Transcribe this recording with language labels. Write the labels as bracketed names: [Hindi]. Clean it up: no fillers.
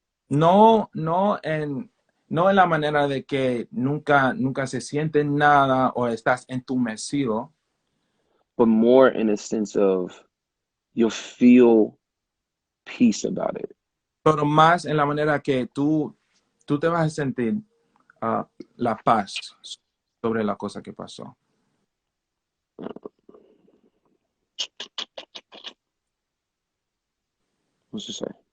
[Spanish] No, no en la manera de que nunca se siente nada o estás entumecido, [English] but more in a sense of you'll feel peace about it. [Spanish] pero más en la manera que tú te vas a sentir uh, la paz sobre la cosa que pasó. [English] What's to say?